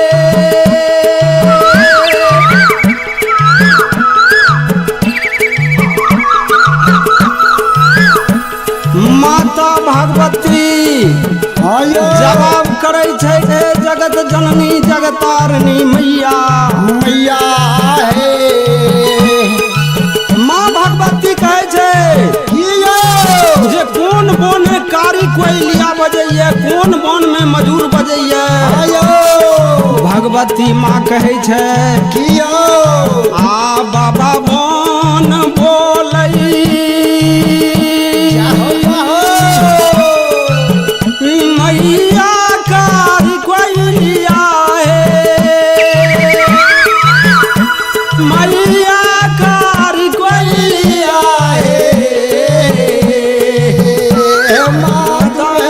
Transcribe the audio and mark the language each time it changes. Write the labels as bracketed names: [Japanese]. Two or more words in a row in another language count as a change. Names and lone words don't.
[Maithili] माता भगवती जवाब करै छै हे जगत जननी जगतारिणी मैया मैया हे। माँ भगवती कहै छै जे कोन बोन कारी कोइलिया बजैया, कोन बोन में मजूर बजैया। भगवती माँ कहै छै आ बाबा बोन बोलै मैया कार कोइलिया हे मैया कार कोइलिया हे माता